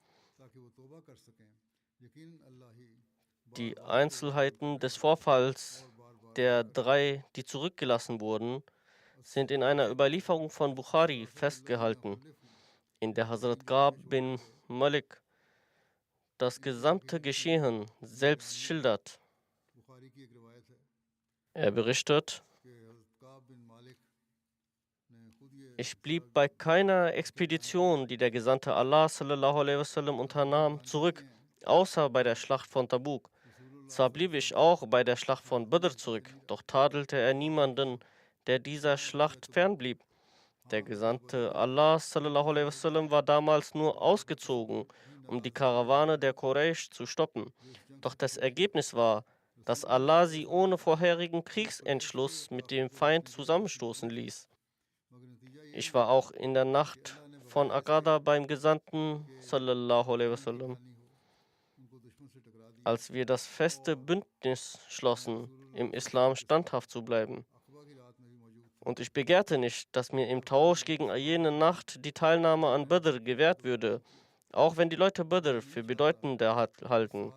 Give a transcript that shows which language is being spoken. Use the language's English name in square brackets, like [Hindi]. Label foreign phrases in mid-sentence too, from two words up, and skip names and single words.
[German] Die Einzelheiten des Vorfalls der 3, die zurückgelassen wurden, sind in einer Überlieferung von Bukhari festgehalten, in der Hazrat Ka'b bin Malik das gesamte Geschehen selbst schildert. Er berichtet: Ich blieb bei keiner Expedition, die der Gesandte Allah [Arabic] صلى الله عليه وسلم [German] unternahm, zurück, außer bei der Schlacht von Tabuk. Zwar blieb ich auch bei der Schlacht von Badr zurück, doch tadelte er niemanden, der dieser Schlacht fernblieb. Der Gesandte Allah [Arabic] صلى الله عليه وسلم [German] war damals nur ausgezogen, um die Karawane der Quraysh zu stoppen. Doch das Ergebnis war, dass Allah sie ohne vorherigen Kriegsentschluss mit dem Feind zusammenstoßen ließ. Ich war auch in der Nacht von Aqada beim Gesandten [Arabic] صلى الله عليه وسلم, [German] als wir das feste Bündnis schlossen, im Islam standhaft zu bleiben. Und ich begehrte nicht, dass mir im Tausch gegen jene Nacht die Teilnahme an Badr gewährt würde, auch wenn die Leute Badr für bedeutender halten.